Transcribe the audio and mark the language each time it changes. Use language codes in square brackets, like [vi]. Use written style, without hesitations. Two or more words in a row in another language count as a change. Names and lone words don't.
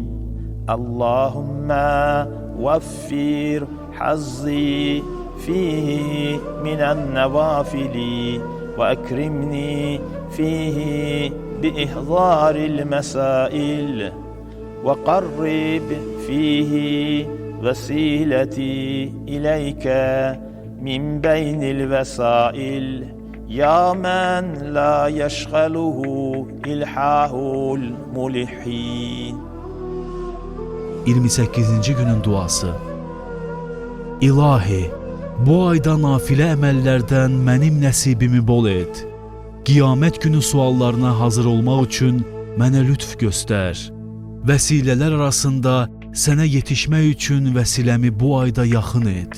[ar] اللهم وفر حظي فيه من النوافل وأكرمني فيه بإحضار المسائل وقرب فيه وسيلتي إليك من بين الوسائل يا من لا يشغله إلحاح الملحين. [az] 28-ci günün duası. İlahi, bu ayda nafilə əməllərdən mənim nəsibimi bol et. Qiyamət günü suallarına hazır olmaq üçün mənə lütf göstər. Vəsilələr arasında sənə yetişmək üçün vəsiləmi bu ayda yaxın et.